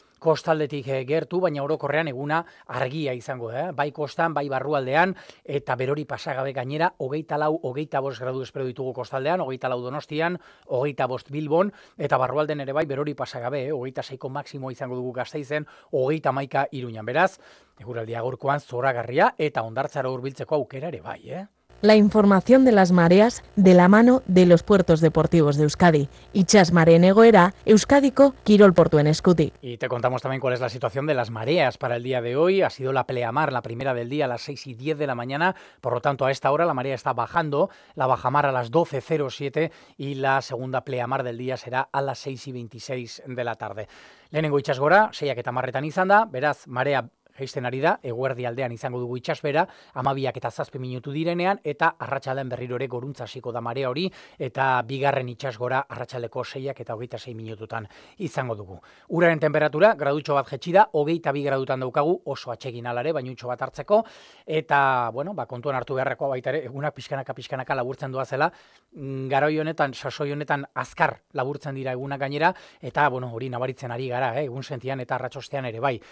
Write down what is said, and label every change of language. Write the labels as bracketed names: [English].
[Basque] kostaldetik gertu, baina orokorrean eguna argia izango da, bai kostan, bai barrualdean, eta berori pasagabe gainera, 24-25 gradu espero ditugu kostaldean, 24 Donostian, 25 Bilbon, eta barrualden ere bai berori pasagabe, 26ko maksimo izango dugu Gasteizen, 31 Iruñan, beraz, eguraldia gorkoan zoragarria, eta hondartzara hurbiltzeko aukera ere bai, [Spanish] La información de las mareas de la mano de los puertos deportivos de Euskadi. [Basque] Itxas mareen egoera, Euskadiko kirolportuen eskutik. [Spanish] Y te contamos también cuál es la situación de las mareas para el día de hoy. Ha sido la pleamar, la primera del día, a las 6 y 10 de la mañana. Por lo tanto, a esta hora la marea está bajando. La bajamar a las 12.07 y la segunda pleamar del día será a las 6 y 26 de la tarde. [Basque] Lehenengo itxas gora, seiak eta marretan izan da, beraz, marea geisten ari da, eguerdi aldean izango dugu itxasbera, 12:07 direnean, eta arratsaldean berriro ere goruntza hasiko da marea hori, eta bigarren itxasgora arratsaldeko 6:26 izango dugu. Uraren temperatura, gradutxo bat jetxi da, 22 gradutan daukagu, oso atsegin alare, bainutxo bat hartzeko, eta, bueno, ba, kontuan hartu beharrekoa baita ere, egunak pixkanaka laburtzen doa zela, garoi honetan, sasoi honetan, azkar laburtzen dira egunak gainera, eta, bueno, hori nabaritzen ari gara, egun sentian eta arratsostean ere bai.